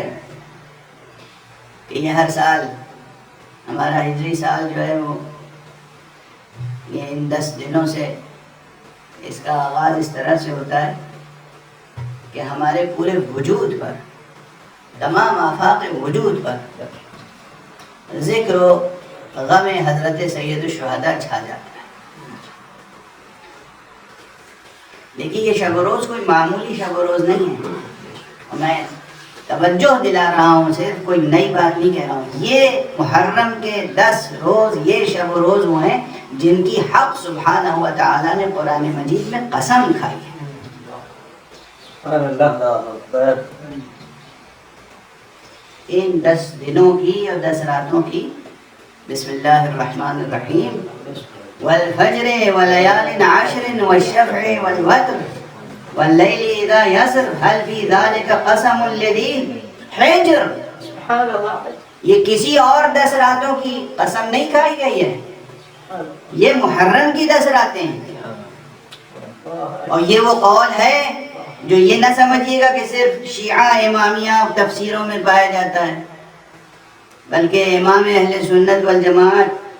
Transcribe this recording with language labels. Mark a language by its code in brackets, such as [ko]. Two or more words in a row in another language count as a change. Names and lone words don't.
[ur] کہ یہ ہر سال ہمارا ہجری سال جو ہے وہ یہ ان 10 دنوں سے اس کا آغاز اس طرح سے ہوتا ہے کہ ہمارے پورے وجود پر، تمام آفاق وجود پر ذکر و غم حضرت سید الشہداء چھا جاتا ہے۔ دیکھیے یہ شب و روز کوئی معمولی شب و روز نہیں ہے، میں توجہ دلا رہا ہوں، صرف کوئی نئی بات نہیں کہہ رہا ہوں۔ یہ محرم کے 10 روز یہ شب و روز وہ ہیں جن کی حق سبحانہ و تعالی نے قرآن مجید میں قسم کھائی ہے۔ ان 10 دنوں کی اور 10 راتوں کی [ar] بسم اللہ الرحمن الرحیم، والفجر وليال عشر والشفع والوتر واللیل اذا یسر هل فی ذلک قسم لذی حجر۔ [ur] یہ کسی اور 10 راتوں کی قسم نہیں کھائی گئی ہے، یہ محرم کی 10 راتیں ہیں۔ اور یہ وہ قول ہے جو یہ نہ سمجھیے گا کہ صرف شیعہ امامیہ تفسیروں میں پایا جاتا ہے، بلکہ امام اہل سنت والجماعت،